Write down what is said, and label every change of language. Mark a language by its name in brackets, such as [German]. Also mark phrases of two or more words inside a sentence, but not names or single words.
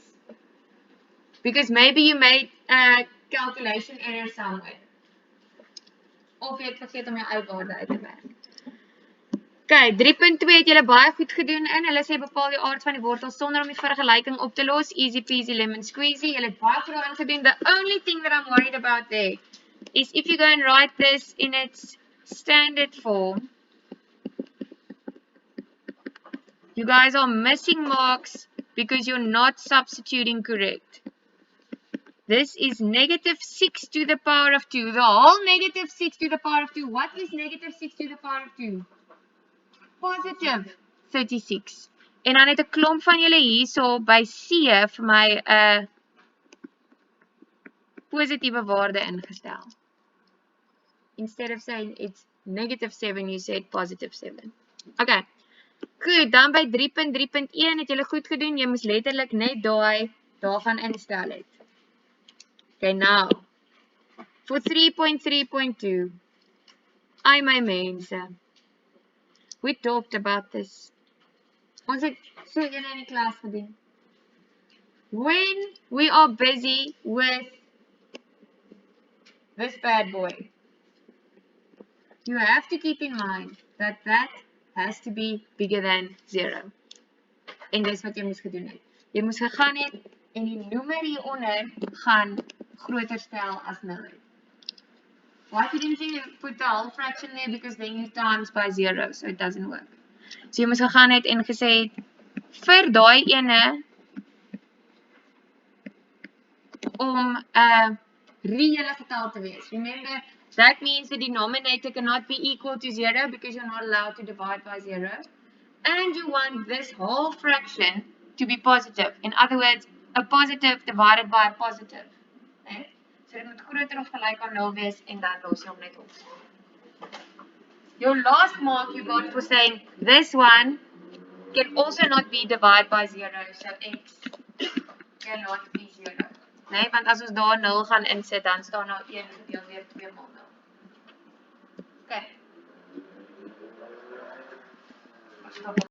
[English] Because maybe you made a calculation error somewhere. [Afrikaans] Of jy het vergeet om jou uitwaarde uit te werk. Okay, 3.2 het julle baie goed gedoen in. Hulle sê bepaal die aard van die wortel sonder om die vergelyking op te los. [English] Easy peasy lemon squeezy. [Afrikaans] Julle het baie goed daarin gedoen. [English] The only thing that I'm worried about there is if you go and write this in its standard form, you guys are missing marks because you're not substituting correct. This is negative 6 to the power of 2. The whole negative 6 to the power of 2. What is negative 6 to the power of 2? Positive 36. [Afrikaans] En dan het 'n klomp van julle hierso by C vir my 'n positiewe waarde ingestel. [English] Instead of saying it's negative 7, you said positive 7. Okay. [Afrikaans] Goed, dan by 3.3.1 het julle goed gedoen. Jy moes letterlik net daai daarvan instel het. [English] Okay, now. For 3.3.2. [Afrikaans] Ai my mense. [English] We talked about this. [Afrikaans] Ons het so julle in die klas gedoen. [English] When we are busy with this bad boy, you have to keep in mind that that has to be bigger than 0. [Afrikaans] En dis wat jy moes gedoen het. Jy moes gegaan het en die noemer hieronder gaan groter stel as 0. [English] Why didn't you put the whole fraction there? Because then you times by 0, so it doesn't work. [Afrikaans] So jy moes gegaan het en gesê het, vir daai ene om 'n reële getal te wees. [English] Remember, that means the denominator cannot be equal to 0 because you're not allowed to divide by 0. And you want this whole fraction to be positive. In other words, a positive divided by a positive. Okay? [Afrikaans] So dit moet groter of gelyk aan 0 wees en dan los jy hom net op. [English] Your last mark you got for saying this one can also not be divided by 0. So x cannot be 0. [Afrikaans] Nee, want as ons daar 0 gaan insit, dan staan nou 1 gedeel deur 2 maal 0. Okay.